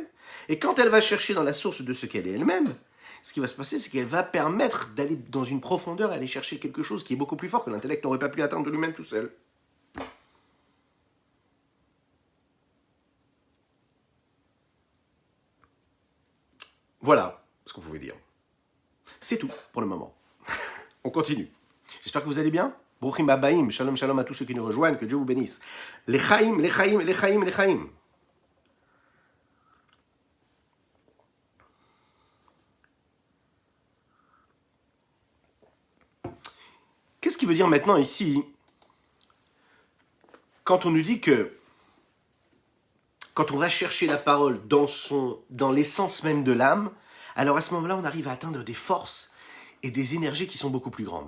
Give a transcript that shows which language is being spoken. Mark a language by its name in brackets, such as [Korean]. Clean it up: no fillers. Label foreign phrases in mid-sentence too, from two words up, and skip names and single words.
[French] Et quand elle va chercher dans la source de ce qu'elle est elle-même, ce qui va se passer, c'est qu'elle va permettre d'aller dans une profondeur et aller chercher quelque chose qui est beaucoup plus fort que l'intellect n'aurait pas pu atteindre de lui-même tout seul. Voilà ce qu'on pouvait dire. C'est tout pour le moment. On continue. J'espère que vous allez bien. [Hebrew] ברוכים הבאים, שלום שלום [French] à tous ceux qui nous rejoignent, que Dieu vous bénisse. [Hebrew] לחיים, לחיים, לחיים, לחיים. [French] Qu'est-ce qui veut dire maintenant ici, quand on nous dit que, quand on va chercher la parole dans l'essence même de l'âme, alors à ce moment-là, on arrive à atteindre des forces et des énergies qui sont beaucoup plus grandes.